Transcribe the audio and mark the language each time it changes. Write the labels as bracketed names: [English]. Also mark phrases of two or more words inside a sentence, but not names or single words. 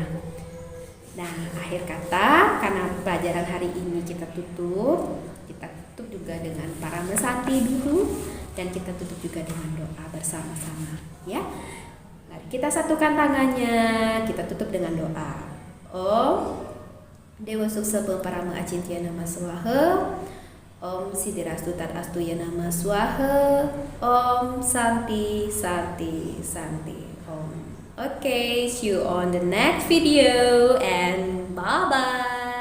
[Indonesian] Nah, akhir kata, karena pelajaran hari ini kita tutup juga dengan para mesanti dulu dan kita tutup juga dengan doa bersama-sama ya. Mari kita satukan tangannya, kita tutup dengan doa. [Sanskrit] ॐ देव सुक्स परम अचिन्त्य नम स्वाहा, ॐ सिद्धिरस्तु तदस्तु य नम स्वाहा, ॐ शान्ति शान्ति शान्ति ॐ. [English] Okay, see you on the next video and bye bye.